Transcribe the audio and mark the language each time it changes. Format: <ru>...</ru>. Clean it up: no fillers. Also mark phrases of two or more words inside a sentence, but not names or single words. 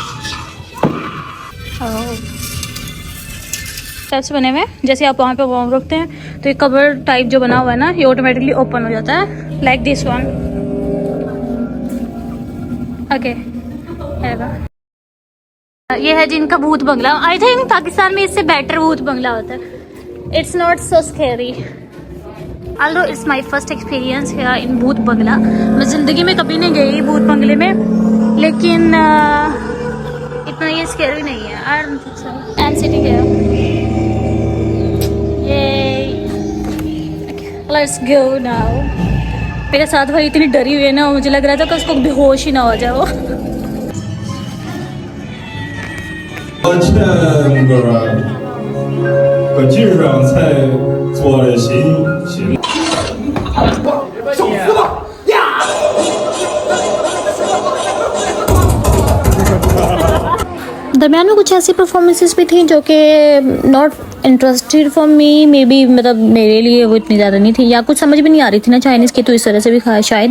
<hi>स्टेप्स बने हुए, जैसे आप वहाँ पे वॉर्म रखते हैं तो ये</hi> <en>cover type</en> <hi>जो बना हुआ है ना ये ऑटोमेटिकली ओपन हो जाता है,</hi> <en>like this one.</en> <hi>ओके, ये है जिनका भूत बंगला।</hi> <en>I think</en> <hi>पाकिस्तान में इससे बेटर भूत बंगला होता है।</hi> <en>It's not so scary. although it's my first experience here in</en> <hi>भूत बंगला। मैं ज़िंदगी में कभी नहीं गई भूत बंगले में, लेकिन इतना ये स्कैरी नहीं है।</hi> <en>I don't think so. I'm sitting here. Yay. Okay, let's go now.</en> <hi>मेरे साथ भाई इतनी डरी हुई है ना, मुझे लग रहा था कि उसको बेहोश ही ना हो जाए वो। 欠个本质上才做了行。 दरम्यान में कुछ ऐसी परफॉर्मेंसेस भी थी जो कि</hi> <en>not interested for me, may be</en> <hi>मतलब मेरे लिए वो इतनी ज़्यादा नहीं थी, या कुछ समझ भी नहीं आ रही थी ना चाइनीज़ की, तो इस तरह से भी खाया शायद।</hi>